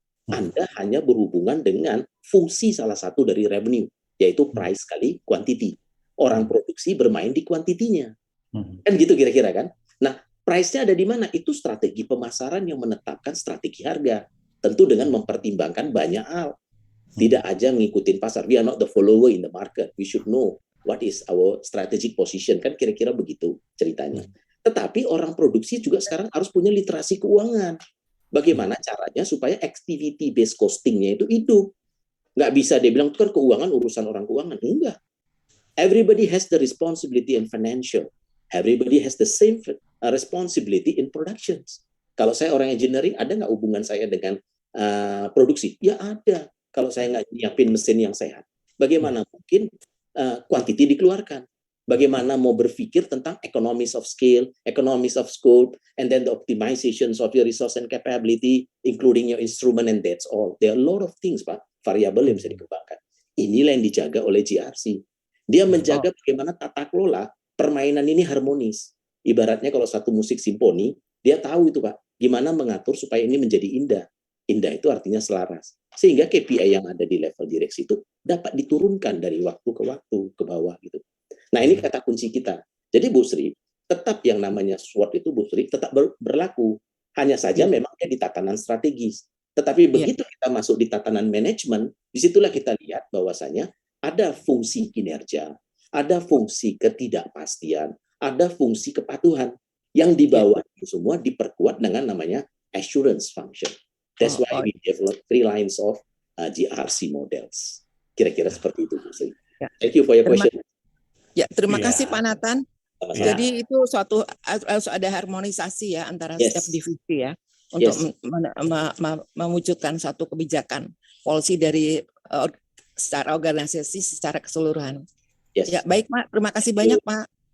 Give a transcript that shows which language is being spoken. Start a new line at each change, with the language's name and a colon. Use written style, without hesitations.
Indonesian: Anda hanya berhubungan dengan fungsi salah satu dari revenue, yaitu price kali quantity. Orang produksi bermain di kuantitinya. Kan gitu kira-kira kan? Nah, price-nya ada di mana? Itu strategi pemasaran yang menetapkan strategi harga. Tentu dengan mempertimbangkan banyak hal. Tidak aja ngikutin pasar.
English: We are not the follower in the market. We should know what is our strategic position.
Indonesian: Kan kira-kira begitu ceritanya. Tetapi orang produksi juga sekarang harus punya literasi keuangan. Bagaimana caranya supaya activity-based costing-nya itu hidup. Nggak bisa dia bilang, itu kan keuangan, urusan orang keuangan. Enggak.
English: Everybody has the responsibility in financial. Everybody has the same responsibility in productions.
Indonesian: Kalau saya orang engineering, ada nggak hubungan saya dengan produksi? Ya ada. Kalau saya nggak nyiapin mesin yang sehat. Bagaimana mungkin quantity dikeluarkan? Bagaimana mau berpikir tentang
English: economies of scale, economies of scope, and then the optimizations of your resource and capability, including your instrument, and that's all. There are a lot of things,
Indonesian: Pak, variabel yang bisa dikembangkan. Inilah yang dijaga oleh GRC. Dia menjaga bagaimana tata kelola permainan ini harmonis. Ibaratnya kalau satu musik simfoni, dia tahu itu, Pak, gimana mengatur supaya ini menjadi indah. Indah itu artinya selaras. Sehingga KPI yang ada di level direksi itu dapat diturunkan dari waktu ke waktu ke bawah gitu. Nah, ini kata kunci kita. Jadi Bu Sri, tetap yang namanya SWOT itu, Bu Sri, tetap berlaku. Hanya saja memang dia di tatanan strategis. Tetapi begitu kita masuk di tatanan manajemen, disitulah kita lihat bahwasanya ada fungsi kinerja, ada fungsi ketidakpastian, ada fungsi kepatuhan yang di bawah itu semua diperkuat dengan namanya assurance function.
English: That's why we develop 3 lines of GRC models.
Indonesian: Kira-kira seperti itu, Bu Sri.
English: Thank you for your question.
Indonesian: Ya, terima kasih Pak Nathan. Sama-sama. Jadi itu harus ada harmonisasi ya antara setiap divisi ya untuk mewujudkan satu kebijakan policy dari secara organisasi secara keseluruhan. Ya, baik Pak, terima kasih banyak Pak.